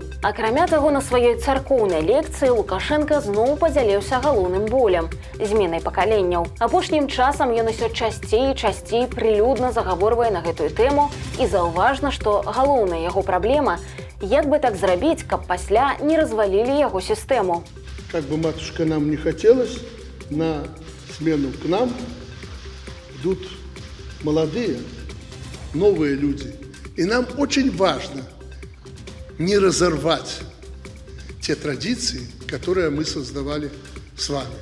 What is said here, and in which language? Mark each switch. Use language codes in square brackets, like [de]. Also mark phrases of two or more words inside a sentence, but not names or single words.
[be] Акрамя таго, на сваёй царкоўнай лекцыі Лукашенко зноў падзяліўся галоўным болем – зменай пакаленняў. Апошнім часам ён усё часцей і часцей прылюдна загаворвае на гэтую тэму, і заўважна, што галоўная яго праблема – як бы так зрабіць, каб пасля не развалілі яго сістэму. [ru] Как бы, матушка, нам не хотелось, на смену к нам идут молодые, новые люди. И нам очень важно не разорвать те традиции, которые мы создавали с вами.